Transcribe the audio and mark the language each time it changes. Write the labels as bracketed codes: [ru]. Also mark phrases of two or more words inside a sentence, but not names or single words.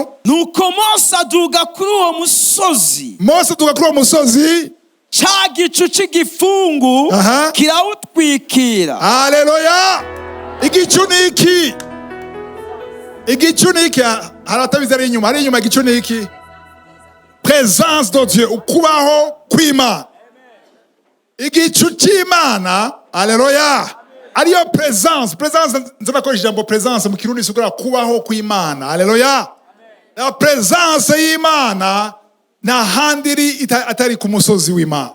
[rn] Nuko Mose aduga kuri uwo musozi. Mose aduga kuri uwo musozi, ca gicu c'igifungu kirawutwikira. Haleluya. Igicu niki? Igicu niki? Haratabiza ari inyuma, igicu niki? [fr] Présence de Dieu, [rn] ukubaho kw'Imana. Igicu c'Imana. Haleluya. Ariyo presence nzanakoresha ijambo presence mu Kirundi sugura kubaho kw'Imana. Haleluya. [fr] La presence [rn] y'Imana na handiri atari ku musozi w'Imana.